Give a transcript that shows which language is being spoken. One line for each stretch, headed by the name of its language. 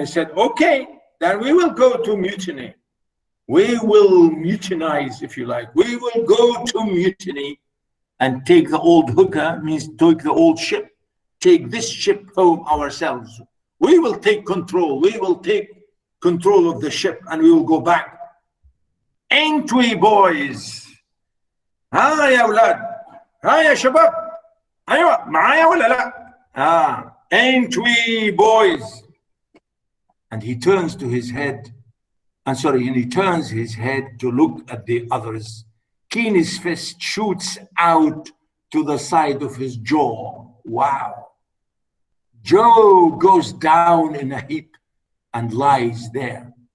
English: He said, okay, then we will go to mutiny. We will mutinize, if you like. We will go to mutiny and take the old hooker means take the old ship. Take this ship home ourselves. We will take control. We will take control of the ship and we will go back. Ain't we boys?
Arabic: ها يا أولاد؟ ها يا شباب؟ أيوة معايا ولا لا؟ ain't we boys?
English: And he turns to his head. And he turns his head to look at the others. Keeney's fist shoots out to the side of his jaw. Wow. Joe goes down in a heap and lies there.